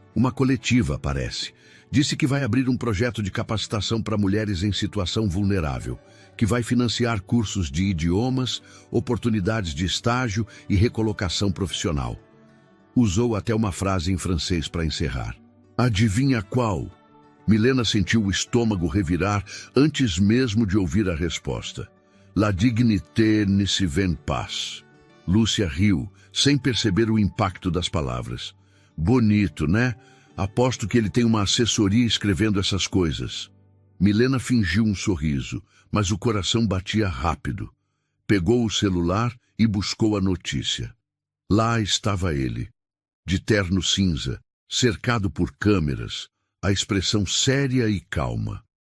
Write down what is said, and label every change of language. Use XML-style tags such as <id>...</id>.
<pt>Uma coletiva, parece. Disse que vai abrir um projeto de capacitação para mulheres em situação vulnerável, que vai financiar cursos de idiomas, oportunidades de estágio e recolocação profissional. Usou até uma frase em francês para encerrar. Adivinha qual? Milena sentiu o estômago revirar antes mesmo de ouvir a resposta.</pt> <fr>La dignité ne se vend pas.</fr> <pt>Lúcia riu, sem perceber o impacto das palavras. Bonito, né? Aposto que ele tem uma assessoria escrevendo essas coisas. Milena fingiu um sorriso, mas o coração batia rápido. Pegou o celular e buscou a notícia. Lá estava ele, de terno cinza, cercado por câmeras, a expressão séria e calma.</pt>